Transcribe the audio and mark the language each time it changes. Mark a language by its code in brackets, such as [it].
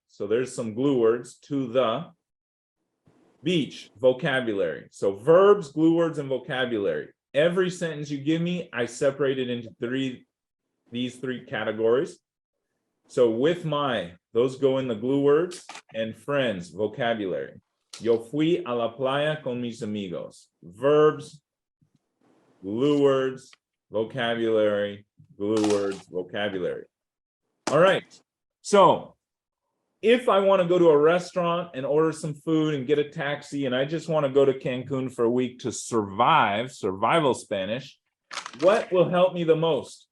[en] So there's some glue words. To the beach, vocabulary. So verbs, glue words, and vocabulary. Every sentence you give me, I separate it into these 3 categories. So with those go in the glue words, and friends, vocabulary. [es] Yo fui a la playa con mis amigos. [en] Verbs, glue words, vocabulary, glue words, vocabulary. All right. So if I want to go to a restaurant and order some food and get a taxi, and I just want to go to Cancun for a week to survival Spanish, what will help me the most?